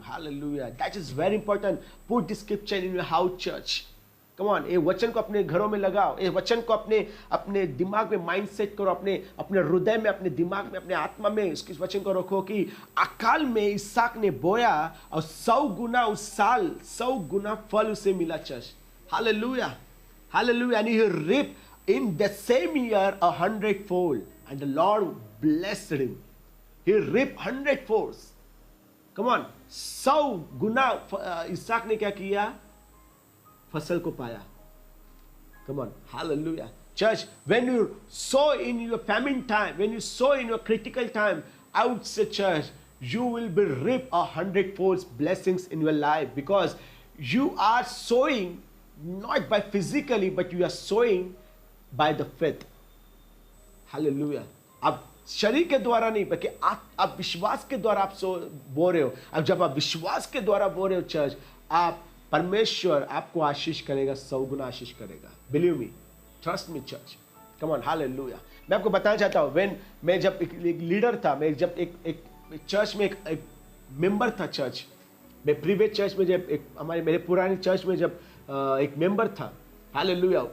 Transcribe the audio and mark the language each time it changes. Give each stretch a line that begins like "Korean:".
English: Hallelujah, that is very important. Put this scripture in your house church. Come on,
Hindi: ये वचन को अपने घरों में लगाओ, ये वचन को अपने दिमाग में माइंड सेट करो, अपने हृदय में, अपने दिमाग में, अपने आत्मा में इस वचन को रखो कि अकाल में इसहाक ने बोया और 100 गुना उस साल 100 गुना फल उसे मिला church.
English: Hallelujah, hallelujah. And he reap in the same year 100-fold and the Lord blessed him. He reaped 100-fold. Come on,
Hindi: 100 गुना इसहाक ने क्या किया? फसल को पाया।
English: Come on, hallelujah. Church, when you sow in your famine time, when you sow in your critical time, I would say, church, you will be reap 100-fold blessings in your life because you are sowing not by physically, but you are sowing by the faith. Hallelujah.
Hindi: आप शरीर के द्वारा नहीं, बल्कि आप विश्वास के द्वारा आप बो रहे हो। अब जब आप विश्वास के द्वारा बो रहे हो चर्च, आप परमेश्वर आपको आशीष करेगा, 100 गुना आशीष करेगा।
English: believe me, trust me
Hindi: church. Come on, hallelujah. मैं आपको बताना चाहता हूँ, व्हेन मैं जब एक लीडर था, मैं जब एक चर्च में एक मेंबर था चर्च में, प्रीवियस चर्च में जब मेरे पुराने चर्च में जब एक मेंबर था। हालेलुया।